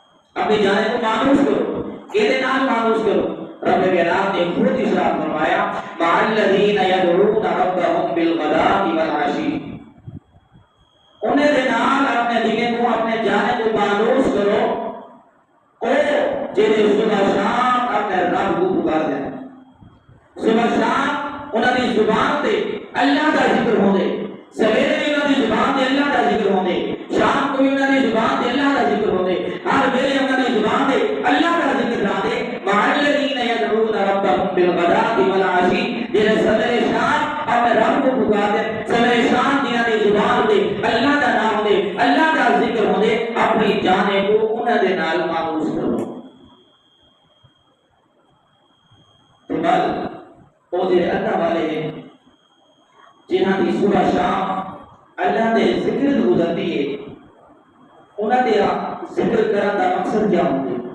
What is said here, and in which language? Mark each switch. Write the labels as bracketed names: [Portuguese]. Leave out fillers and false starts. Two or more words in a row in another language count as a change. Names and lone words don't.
[Urdu] اپنی جانے کو مانوس کرو، کہتے نام مانوس کرو۔ رب کرام نے خود ارشاد فرمایا [Arabic] مع الذین یدعون ربهم بالغداۃ والعشی، [Urdu] انہیں دے نال اپنے دین کو اپنے جانے کو مانوس کرو او جڑے صبح شام اپنے رب کو پکارتے ہیں۔ [Punjabi] صبح شام انہاں دی زبان تے اللہ دا ذکر ہوندے، سویرے بھی انہاں دی زبان تے اللہ دا ذکر ہوندے، شام کو بھی انہاں دی زبان تے اللہ دا ذکر ہوندے، ہر ویلے انہاں دی زبان تے اللہ دا ذکر ہوندے۔ [Arabic] مع الذین یدعون ربهم بالغداۃ والعشی، [Punjabi] جڑے سویرے شام اپنے رب کو پکارتے، سویرے شام جنہاں دی زبان تے اللہ دا نام ہوندے، اللہ دا ذکر ہوندے، اپنی جانے کو انہاں دے نال مانوس کرو۔ بل وہ جڑے اللہ والے ہیں جنہاں دی صبح شام اللہ دے ذکر گزرتی ہے، انہاں دے ذکر کرن دا مقصد کیا ہوندے؟